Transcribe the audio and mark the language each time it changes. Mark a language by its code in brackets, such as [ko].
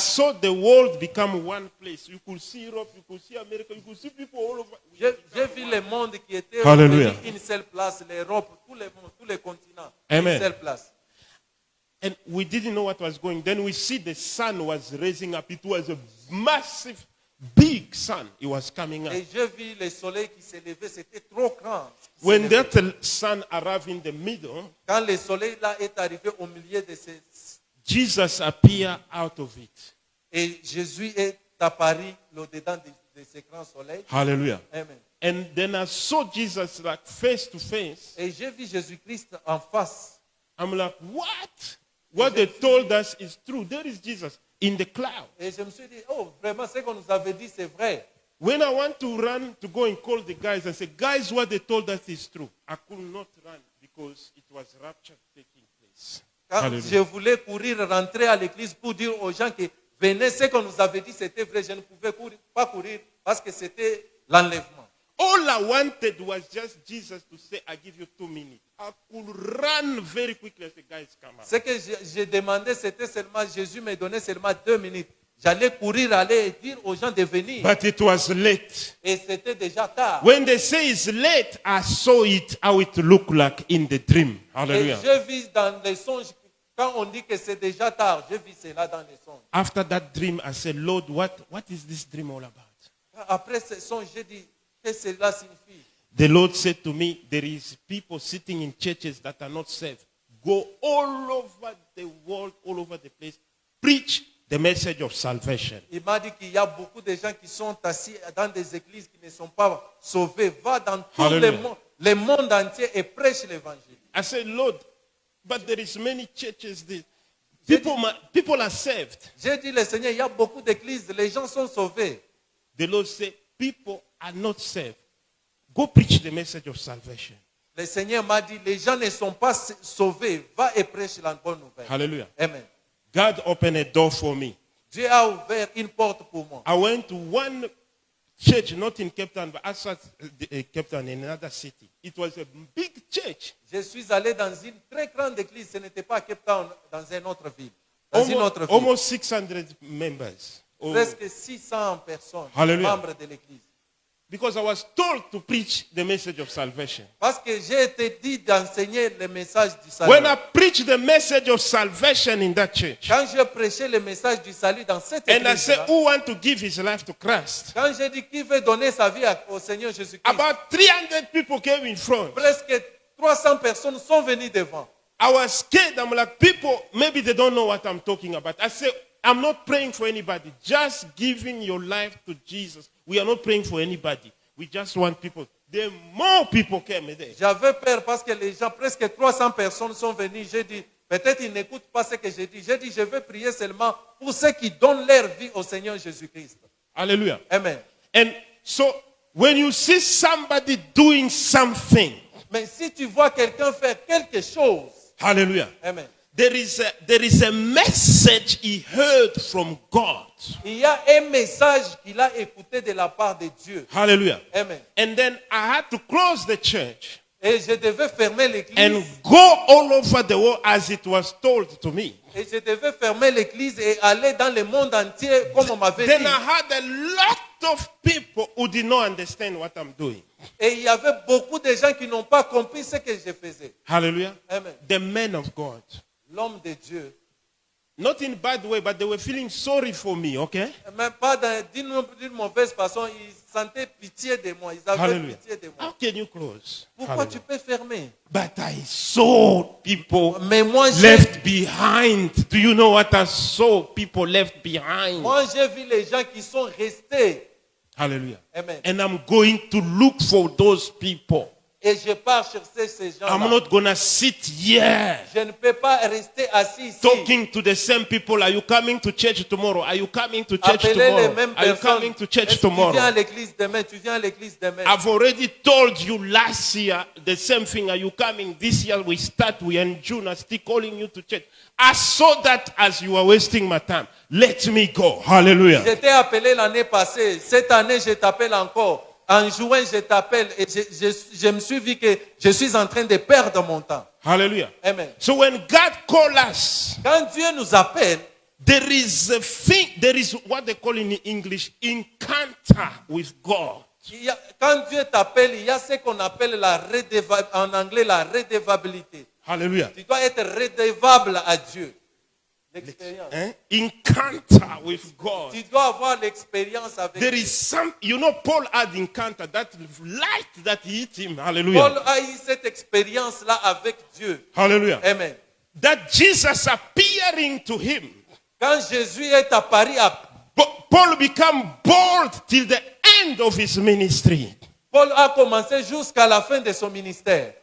[en] saw the world become one place. You could see Europe, you could see America, you could see people all over. [fr] J'ai vu le monde qui était Hallelujah. réuni une seule place, l'Europe, tout le monde, tous les continents, Amen. une seule place. [en] And we didn't know what was going. Then we see the sun was raising up. It was a massive, big sun. It was coming up. [fr] Et j'ai vu le soleil qui s'est levé, c'était trop grand. [en] When that sun arrived in the middle, [fr] Quand le soleil là est arrivé au milieu de ces... [en] Jesus appeared out of it. [fr] Et Jésus est apparu au-dedans de ce grand soleil. Hallelujah. Amen. [en] And then I saw Jesus like face to face. [fr] Et j'ai vu Jésus-Christ en face. [en] I'm like, what? What they told us is true. There is Jesus in the cloud. [fr] Et je me suis dit, oh, vraiment, ce qu'on nous avait dit, c'est vrai. [en] When I want to run to go and call the guys and say, guys, what they told us is true, I could not run because it was rapture taking place. [fr] Quand Hallelujah. je voulais courir, rentrer à l'église pour dire aux gens que venez, ce qu'on nous avait dit, c'était vrai. Je ne pouvais pas courir parce que c'était l'enlèvement. [en] All I wanted was just Jesus to say, I give you 2 minutes. I could run very quickly as the guys come out. [fr] Ce que j'ai demandé, c'était seulement, Jésus me donnait seulement 2 minutes. J'allais courir, aller et dire aux gens de venir. [en] But it was late. [fr] Et c'était déjà tard. [en] When they say it's late, I saw it how it looked like in the dream. [fr] Et Hallelujah. je vis dans les songes, quand on dit que c'est déjà tard, je vis cela dans les songes. [en] After that dream, I said, Lord, what is this dream all about? [fr] Après ce songe, j'ai dit, qu'est-ce que cela signifie? [en] The Lord said to me, there is people sitting in churches that are not saved. Go all over the world, all over the place, preach the message of salvation. [fr] Il m'a dit qu'il y a beaucoup de gens qui sont assis dans des églises qui ne sont pas sauvés. Va dans tout le monde entier et prêche l'évangile. [en] I said, Lord, but there is many churches. People are saved. [fr] J'ai dit, le Seigneur, il y a beaucoup d'églises, les gens sont sauvés. [en] The Lord said, people are not saved. Go preach the message of salvation. [fr] Le Seigneur m'a dit, les gens ne sont pas sauvés. Va et prêche la bonne nouvelle. Hallelujah. Amen. [en] God opened a door for me. [fr] Dieu a ouvert une porte pour moi. [en] I went to one church, not in Cape Town, but outside Cape Town, in another city. It was a big church. [fr] Je suis allé dans une très grande église. Ce n'était pas à Cape Town, dans une autre ville. Dans une autre ville. [en] Almost 600 members. Oh, [fr] Presque 600 personnes, Hallelujah. membres de l'église. [en] because I was told to preach the message of salvation. [fr] Parce que j'ai été dit d'enseigner le message du salut. [en] When I preached the message of salvation in that church, [fr] Quand je prêchais le message du salut dans cette [en] and I [fr] église, [en] said, who want to give his life to Christ? [fr] quand j'ai dit qui veut donner sa vie au Seigneur Jésus-Christ, [en] About 300 people came in front. [fr] presque 300 personnes sont venues devant. [en] I was scared. I'm like, people, maybe they don't know what I'm talking about. I said, I'm not praying for anybody. Just giving your life to Jesus. We are not praying for anybody. We just want people. The more people came there. [fr] J'avais peur parce que les gens, presque 300 personnes sont venues. J'ai dit, peut-être ils n'écoutent pas ce que j'ai dit. J'ai dit, je vais prier seulement pour ceux qui donnent leur vie au Seigneur Jésus-Christ. Hallelujah. Amen. [en] And so, when you see somebody doing something, [fr] Mais si tu vois quelqu'un faire quelque chose, hallelujah, amen, [en] there is a message he heard from God. [fr] il y a un message qu'il a écouté de la part de Dieu. Hallelujah. Amen. [en] And then I had to close the church [fr] Et je devais fermer l'église. [en] and go all over the world as it was told to me. [fr] Et je devais fermer l'église et aller dans le monde entier comme on m'avait [en] Then [fr] dit. [en] I had a lot of people who did not understand what I'm doing. [fr] Et il y avait beaucoup de gens qui n'ont pas compris ce que je faisais. Hallelujah. Amen. [en] The men of God. [fr] L'homme de Dieu. [en] Not in bad way, but they were feeling sorry for me, okay? [fr] Même pas d'une mauvaise façon, ils sentaient pitié de moi. Ils avaient Hallelujah. pitié de [en] How [fr] moi. [en] can you close? [fr] Pourquoi tu Hallelujah. peux fermer? [en] But I saw people [fr] Mais moi, [en] left behind. Do you know what I saw? People left behind. [fr] j'ai vu les gens qui sont restés. Hallelujah. Amen. [en] And I'm going to look for those people. [fr] Et je pars chercher ces gens-là. [en] I'm not going to sit here [fr] Je ne peux pas rester assis ici. [en] talking to the same people. Are you coming to church tomorrow? Are you coming to church [fr] Appeler les [en] tomorrow? [fr] mêmes [en] Are you [fr] personnes. [en] coming to church [fr] Est-ce que tu viens à tomorrow? l'église demain? Tu viens à l'église demain? [en] I've already told you last year the same thing. Are you coming? This year we are in June. I'm still calling you to church. I saw that as you were wasting my time. Let me go. Hallelujah. [fr] Je t'ai appelé l'année passée. Cette année, je t'appelle encore. En juin, je t'appelle et je me suis vu que je suis en train de perdre mon temps. Hallelujah. Amen. [en] So when God calls us, [fr] Quand Dieu nous appelle, [en] there is a thing, there is what they call in English encounter with God. [fr] quand Dieu t'appelle, il y a ce qu'on appelle en anglais la redevabilité. Hallelujah. Tu dois être redevable à Dieu. L'expérience. [en] Encounter with God. [fr] Tu dois avoir l'expérience avec [en] There [fr] Dieu. [en] is some, you know, Paul had encounter, that light that hit him. Hallelujah. [fr] Paul a eu cette expérience-là avec Dieu. Hallelujah. Amen. [en] That Jesus appearing to him. [fr] Quand Jésus est apparu à [en] Paul became bold till the end of his ministry. [fr] Paul a commencé jusqu'à la fin de son ministère.